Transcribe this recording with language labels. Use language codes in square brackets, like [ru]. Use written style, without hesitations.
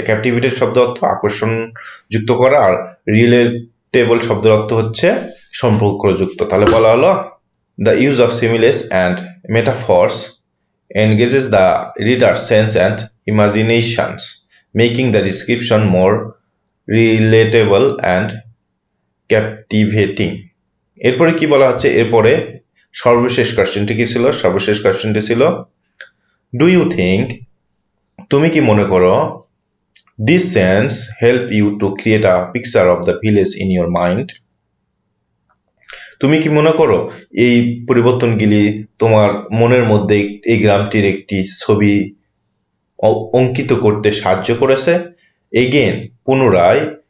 [bn] ক্যাপটিভেটেড শব্দ অর্থ আকর্ষণ যুক্ত করা, আর রিলেটেবল শব্দের অর্থ হচ্ছে সম্পর্কযুক্ত। তাহলে বলা হলো, [en] The use of similes and metaphors engages the reader's sense and imaginations, making the description more relatable and captivating. [bn] এরপরে কি বলা হচ্ছে? এরপরে সর্বশেষ কোশ্চেনটি কি ছিল? সর্বশেষ কোশ্চেনটি ছিল, [en] do you think, [bn] তুমি কি মনে করো, [en] This sense help you to create a picture of the village in your mind? [bn] তুমি কি মনে করো এই পরিবর্তনগুলি তোমার মনের মধ্যে এই গ্রামটির একটি ছবি অঙ্কিত করতে সাহায্য করেছে? এগেন, পুনরায়,